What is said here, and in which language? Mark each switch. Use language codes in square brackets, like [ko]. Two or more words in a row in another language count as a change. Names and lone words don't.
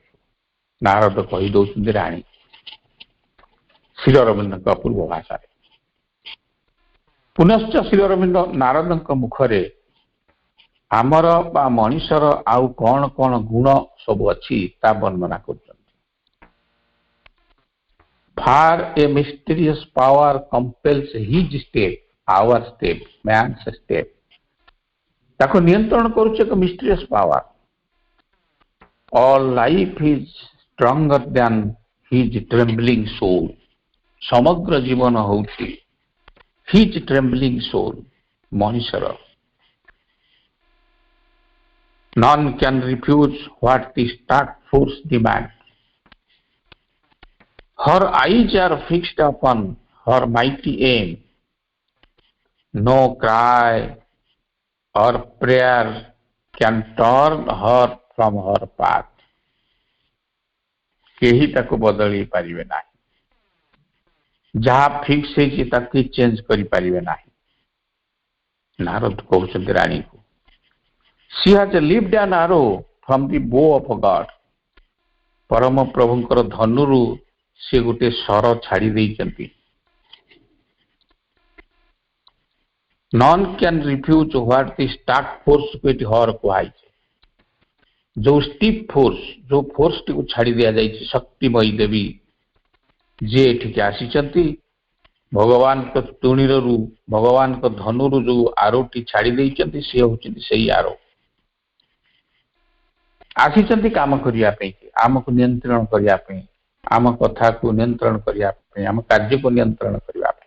[or] ନାରଦ କହି ଦଉଛନ୍ତି ରାଣୀ ଶ୍ରୀ ଅରବିନ୍ଦଙ୍କ ଅପୂର୍ବ ଭାଷାରେ। ପୁନଶ୍ଚ ଶ୍ରୀ ଅରବିନ୍ଦ ନାରଦଙ୍କ ମୁଖରେ ଆମର ବା ମଣିଷର ଆଉ କଣ କଣ ଗୁଣ ସବୁ ଅଛି ତା ବର୍ଣ୍ଣନା କରୁଛନ୍ତି। [en] Far a mysterious power compels his step, our step, man's step. [or] ତାକୁ ନିୟନ୍ତ୍ରଣ କରୁଛି ଏକ [en] mysterious power. All life is stronger than his trembling soul. [or] ସମଗ୍ର ଜୀବନ ହେଉଛି [en] his trembling soul, [or] ମଣିଷର। [en] None can refuse what the stark force demands. Her eyes are fixed upon her mighty aim. No cry or prayer can turn her from her path. [or] କେହି ତାକୁ ବଦଳେଇ ପାରିବେ ନାହିଁ। ଯାହା ଫିକ୍ସ ହେଇଛି ତାକୁ ଚେଞ୍ଜ କରିପାରିବେ ନାହିଁ। ନାରଦ କହୁଛନ୍ତି ରାଣୀକୁ, [en] she has lived an arrow from the bow of God. [or] ପରମ ପ୍ରଭୁଙ୍କର ଧନୁରୁ ସେ ଗୋଟେ ଶର ଛାଡ଼ି ଦେଇଛନ୍ତି। [en] None can refuse what the stark force with her କୁହାଯାଇଛି। [or] ଯୋଉ [en] stiff force, [or] ଯୋଉ ଫୋର୍ସଟିକୁ ଛାଡ଼ି ଦିଆଯାଇଛି, ଶକ୍ତିମୟୀ ଦେବୀ ଯିଏ ଏଠିକି ଆସିଛନ୍ତି, ଭଗବାନଙ୍କ ତୁଣୀରରୁ, ଭଗବାନଙ୍କ ଧନୁରୁ ଯୋଉ ଆରୋଟି ଛାଡ଼ି ଦେଇଛନ୍ତି, ସିଏ ହେଉଛନ୍ତି ସେଇ ଆରୋ। ଆସିଛନ୍ତି କାମ କରିବା ପାଇଁ, ଆମକୁ ନିୟନ୍ତ୍ରଣ କରିବା ପାଇଁ, ଆମ କଥାକୁ ନିୟନ୍ତ୍ରଣ କରିବା ପାଇଁ, ଆମ କାର୍ଯ୍ୟକୁ ନିୟନ୍ତ୍ରଣ କରିବା ପାଇଁ।